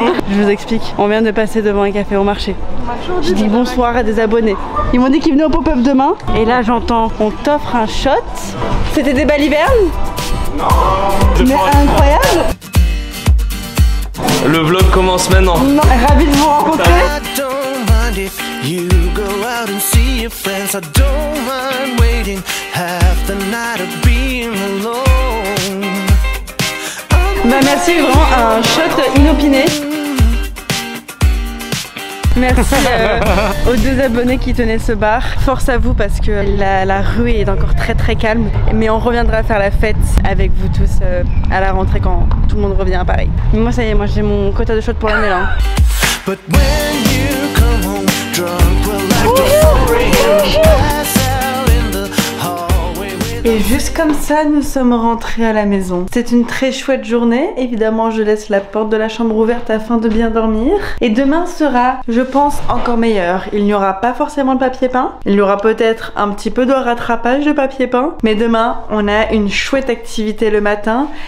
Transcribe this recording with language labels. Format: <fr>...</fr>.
<fr>Je vous explique, on vient de passer devant un café au marché. Je dis bonsoir à des abonnés. Ils m'ont dit qu'ils venaient au pop-up demain. Et là j'entends, on t'offre un shot. C'était des balivernes? Non. Mais incroyable. Le vlog commence maintenant. Non, ravi de vous rencontrer.</fr> <en>I don't mind if you go out and see your friends. I don't mind waiting half the night of being alone.</en> <fr>Bah merci, vraiment un shot inopiné. Merci aux 2 abonnés qui tenaient ce bar. Force à vous parce que la rue est encore très calme. Mais on reviendra faire la fête avec vous tous à la rentrée quand tout le monde revient à Paris. Mais moi ça y est, moi j'ai mon quota de shots pour l'année là.</fr> <en>But when you come home drunk, we'll like to pass out in the hallway with.</en> <fr>Et juste comme ça, nous sommes rentrés à la maison. C'est une très chouette journée. Évidemment, je laisse la porte de la chambre ouverte afin de bien dormir. Et demain sera, je pense, encore meilleur. Il n'y aura pas forcément de papier peint. Il y aura peut-être un petit peu de rattrapage de papier peint. Mais demain, on a une chouette activité le matin.</fr>